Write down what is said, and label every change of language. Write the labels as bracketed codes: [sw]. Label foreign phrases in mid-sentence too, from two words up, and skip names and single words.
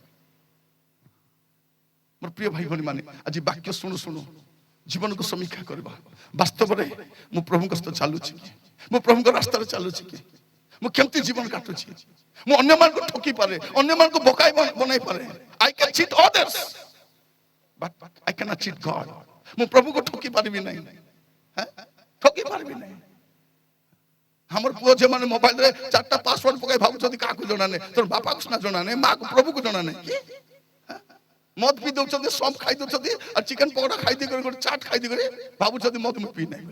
[or] ମୋର ପ୍ରିୟ ଭାଇ ଭଉଣୀ ମାନେ, ଆଜି ବାକ୍ୟ ଶୁଣୁ ଶୁଣୁ ଜୀବନକୁ ସମୀକ୍ଷା କରିବା। ବାସ୍ତବରେ ମୁଁ ପ୍ରଭୁଙ୍କ ସହିତ ଚାଲୁଛି କି? ମୁଁ ପ୍ରଭୁଙ୍କ ରାସ୍ତାରେ ଚାଲୁଛି କି? ମୁଁ କେମିତି ଜୀବନ କାଟୁଛି? ମୁଁ ଅନ୍ୟମାନଙ୍କୁ ଠକି ପାରେ, ଅନ୍ୟମାନଙ୍କୁ ବୋକାଇ ବନାଇ ପାରେ। [en] I can cheat others, but I cannot cheat God. [or] ମୁଁ ପ୍ରଭୁକୁ ଠକି ପାରିବି ନାହିଁ, ଠକି ପାରିବି ନାହିଁ। ଆମର ପୁଅ ଝିଅ ମାନେ ମୋବାଇଲରେ 4ଟା ପାସୱାର୍ଡ ପକାଇ ଭାବୁଛନ୍ତି କାହାକୁ ଜଣା ନାହିଁ। ତୋର ବାପାକୁ ସିନା ଜଣା ନାହିଁ, ମାକୁ ପ୍ରଭୁକୁ ଜଣା ନାହିଁ। ମଦ ପିଇ ଦଉଛନ୍ତି, ସମ୍ ଖାଇ ଦଉଛନ୍ତି, ଆଉ ଚିକେନ ପକୋଡା ଖାଇ ଦେଇକରି ଗୋଟେ ଚାଟ ଖାଇ ଦେଇକରି ଭାବୁଛନ୍ତି ମଦ ମୁଁ ପିଇ ନାହିଁ।